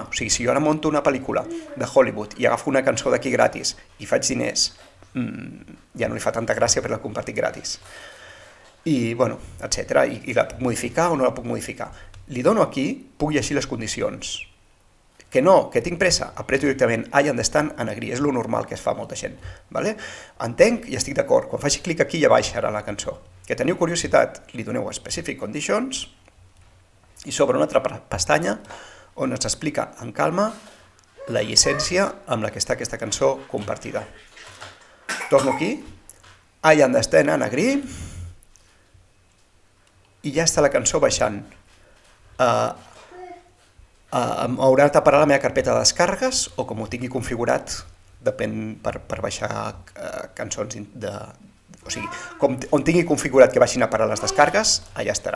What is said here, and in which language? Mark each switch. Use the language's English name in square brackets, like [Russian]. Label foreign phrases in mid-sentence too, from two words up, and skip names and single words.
[Catalan] O sigui, si jo ara monto una pel·lícula de Hollywood i agafo una cançó d'aquí gratis i faig diners, ja no li fa tanta gràcia per la compartir gratis. I, bueno, etc. I la puc modificar o no la puc modificar. Li dono aquí, puc llegir les condicions. Que no, que tinc pressa, apreto directament [English] I understand and agree, [Catalan] és lo normal que es fa molta gent. Vale? Entenc i estic d'acord, quan faci clic aquí ja baixarà la cançó. Que teniu curiositat, li doneu a [English] Specific Conditions [Catalan] i s'obre una altra pestanya on ens explica en calma la llicència amb la que està aquesta cançó compartida. Torno aquí, [English] I understand and agree, [Catalan] i ja està la cançó baixant. Haurà de parar la meva carpeta de descàrregues o com ho tingui configurat, depèn per baixar cançons de... O sigui, on tingui configurat que baixin a parar les descàrregues, allà estarà.